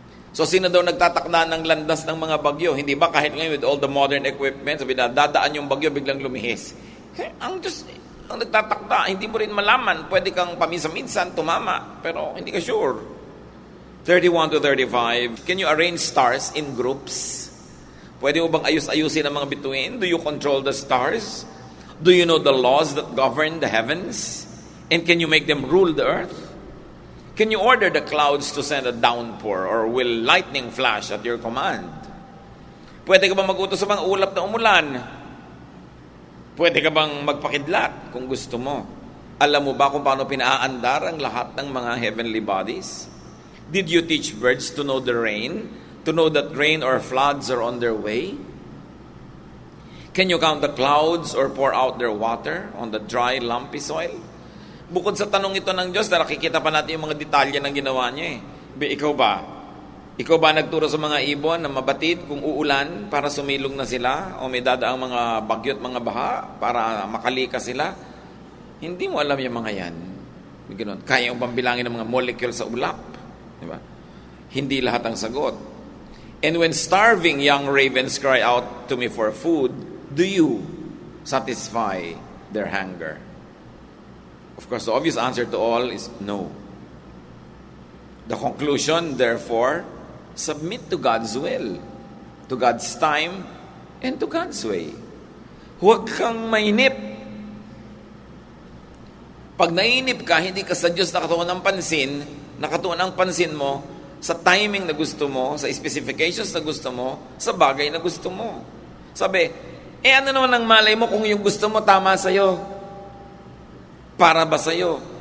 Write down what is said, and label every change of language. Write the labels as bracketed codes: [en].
[tl] So sino daw nagtatakda ng landas ng mga bagyo? Hindi ba kahit ngayon [en] with all the modern equipment, [tl] sabi na dadaan yung bagyo, biglang lumihis. Ang Diyos, ang nagtatakda, hindi mo rin malaman. Pwede kang paminsan-minsan tumama, pero hindi ka sure. [en] 31 to 35, can you arrange stars in groups? [tl] Pwede mo bang ayus-ayusin ang mga bituin? [en] Do you control the stars? [tl] Do you know the laws that govern the heavens? And can you make them rule the earth? Can you order the clouds to send a downpour, or will lightning flash at your command? Pwede ka bang mag-utos sa mga ulap na umulan? Pwede ka bang magpakidlat kung gusto mo? Alam mo ba kung paano pinaandar ang lahat ng mga heavenly bodies? [en] Did you teach birds to know the rain? To know that rain or floods are on their way? Can you count the clouds or pour out their water on the dry, lumpy soil? [tl] Bukod sa tanong ito ng Diyos, nakikita pa natin yung mga detalye ng ginawa niya Ikaw ba? Ikaw ba nagturo sa mga ibon na mabatid kung uulan para sumilong na sila? O may dadaang mga bagyo at mga baha para makalikas sila? Hindi mo alam yung mga yan. Ganun. Kaya mo bang bilangin ng mga molecule sa ulap? Diba? Hindi lahat ang sagot. [en] And when starving young ravens cry out to me for food, do you satisfy their hunger? Of course, the obvious answer to all is no. The conclusion, therefore, submit to God's will, to God's time, and to God's way. [tl] Huwag kang mainip. Pag nainip ka, hindi ka sa Diyos nakatuon ng pansin, nakatuon ang pansin mo sa timing na gusto mo, sa specifications na gusto mo, sa bagay na gusto mo. Sabi, ano naman ang malay mo kung yung gusto mo tama sa'yo? Para ba sa'yo?